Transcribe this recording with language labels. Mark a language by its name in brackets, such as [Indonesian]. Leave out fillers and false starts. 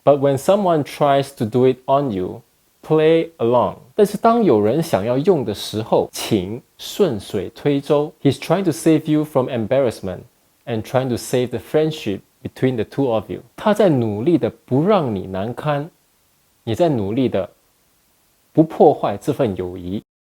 [English] But when someone tries to do it on you, play along. [Chinese] 但是当有人想要用的时候，请顺水推舟。 [English] He's trying to save you from embarrassment and trying to save the friendship between the two of you. [Chinese] 他在努力的不让你难堪，你在努力的不破坏这份友谊。